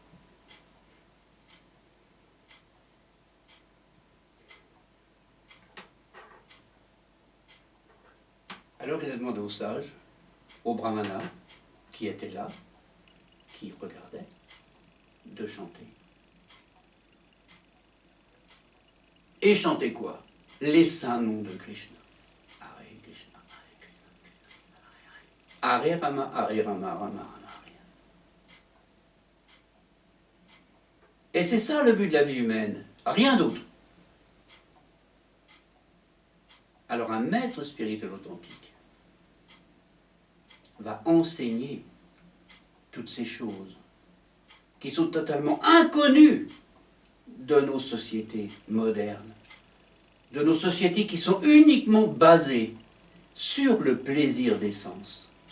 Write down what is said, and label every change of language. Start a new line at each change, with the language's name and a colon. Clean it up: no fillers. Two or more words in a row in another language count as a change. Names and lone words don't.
French: Alors il a demandé aux sages, aux brahmanas, qui étaient là, qui regardaient, de chanter. Et chanter quoi? Les saints noms de Krishna.
Sanskrit: हरे कृष्ण हरे कृष्ण हरे राम हरे राम राम राम हरे.
French: Et c'est ça le but de la vie humaine, rien d'autre. Alors un maître spirituel authentique, va enseigner toutes ces choses qui sont totalement inconnues de nos sociétés modernes, de nos sociétés qui sont uniquement basées sur le plaisir des sens,